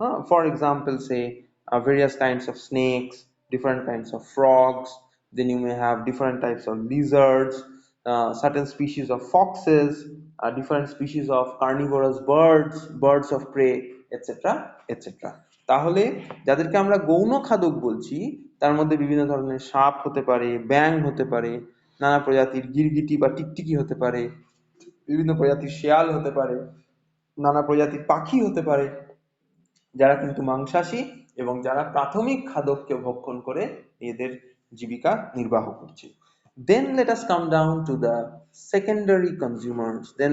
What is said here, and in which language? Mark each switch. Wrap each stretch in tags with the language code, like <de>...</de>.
<en>For example, say various kinds of snakes, different kinds of frogs. Then you may have different types of lizards, certain species of foxes, different species of carnivorous birds, birds of prey, etc., etc.</en> <bn>তাহলে যাদেরকে আমরা গৌণ খাদক বলছি তার মধ্যে বিভিন্ন ধরনের সাপ হতে পারে, ব্যাঙ হতে পারে, নানা প্রজাতির গিরগিটি বা টিকটিকি হতে পারে, বিভিন্ন প্রজাতির শেয়াল হতে পারে, নানা প্রজাতির পাখি হতে পারে, যারা কিন্তু মাংসাশী এবং যারা প্রাথমিক খাদ্যকে ভক্ষণ করে এদের জীবিকা নির্বাহ করছে।</bn> <en>Then let us come down to the secondary consumers.</en>